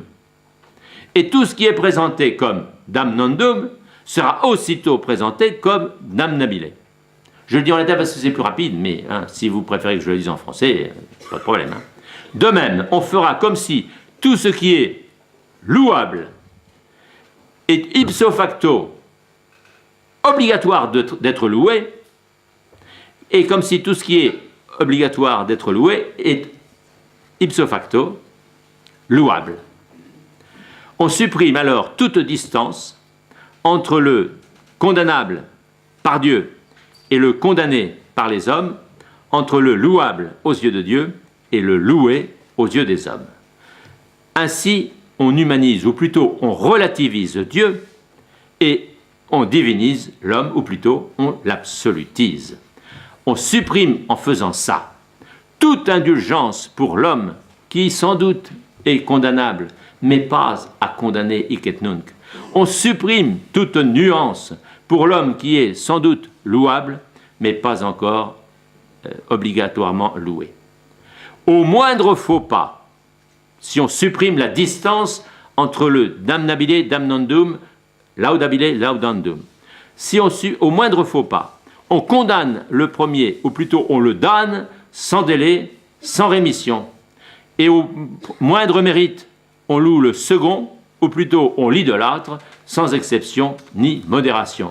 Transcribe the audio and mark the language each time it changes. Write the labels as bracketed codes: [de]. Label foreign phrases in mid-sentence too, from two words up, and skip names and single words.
[fr] Et tout ce qui est présenté comme damnandum sera aussitôt présenté comme damnabile. Je le dis en latin parce que c'est plus rapide, mais hein, si vous préférez que je le dise en français, pas de problème. Hein. De même, on fera comme si tout ce qui est louable est [la] ipso facto [fr] obligatoire d'être loué, et comme si tout ce qui est obligatoire d'être loué est [la] ipso facto [fr] louable. On supprime alors toute distance entre le condamnable par Dieu et le condamné par les hommes, entre le louable aux yeux de Dieu et le loué aux yeux des hommes. Ainsi, on humanise, ou plutôt on relativise Dieu, et on divinise l'homme, ou plutôt on l'absolutise. On supprime en faisant ça toute indulgence pour l'homme qui sans doute est condamnable, mais pas à condamner [la] hic et nunc. [fr] On supprime toute nuance pour l'homme qui est sans doute louable, mais pas encore obligatoirement loué. Au moindre faux pas, si on supprime la distance entre le [la] damnabile, damnandum, laudabile, laudandum, [fr] si au moindre faux pas, on condamne le premier, ou plutôt on le damne sans délai, sans rémission, et au moindre mérite, on loue le second, ou plutôt on l'idolâtre, sans exception ni modération.